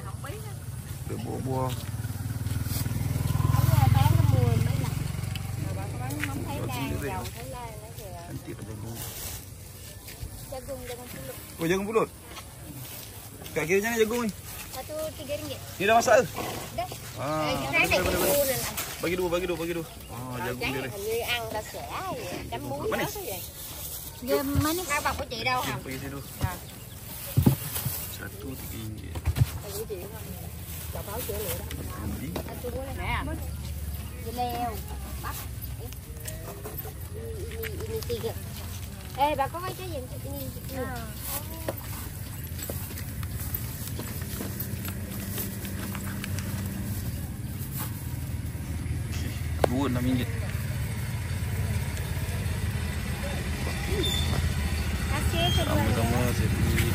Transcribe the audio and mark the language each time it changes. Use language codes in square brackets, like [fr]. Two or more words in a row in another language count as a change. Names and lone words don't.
[ms] Ada buah-buah. Cantik tak jagung. Jagung dengan pulut. Oh jagung pulut. Kak kira macam mana jagung ni? Satu RM3. Ni dah masak ke? Dah. Ah, Saya nak boleh. dulu lah. Bagi dua. Ah, jagung dia ni. [vi] Người ăn là sẽ chấm muối đó [ms] Manis. [vi] thôi vậy. Giờ manis. Hai bọc của chị đâu hả? [ms] Pergi sini dulu. [vi] Rồi. [ms] Satu RM3. [vi] Của chị không? Chọc áo chữa lửa đó. [ms] Beli. [vi] Nè. Dưa leo, bắp. [ms] Ini tiga. [vi] Bà có cái gì? [ms] Ini. Dua RM6. Sama-sama saya beli.